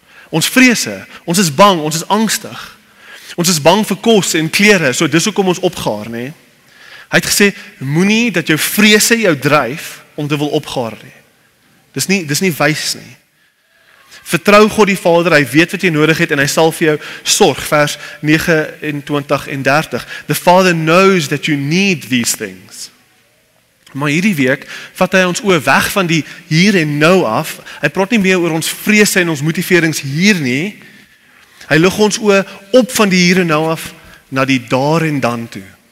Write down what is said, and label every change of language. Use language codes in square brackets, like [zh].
[af] Ons vrese, ons is bang, ons is angstig. Ons is bang vir kos en klere, so dis hoekom ons opgaar, nê? Hy het gesê, moenie dat jou vrese jou dryf om te wil opgaar nie. Dis nie wys nie. Vertrou God die Vader, hy weet wat jy nodig het en hy sal vir jou sorg, vers 29 en 30. [en] The Father knows that you need these things. [af] Maar hierdie week vat hy ons oë weg van die hier en nou af. Hy praat nie meer oor ons vrese en ons motiverings hier nie. Hy lig ons oë op van die hier en nou af na die daar en dan toe.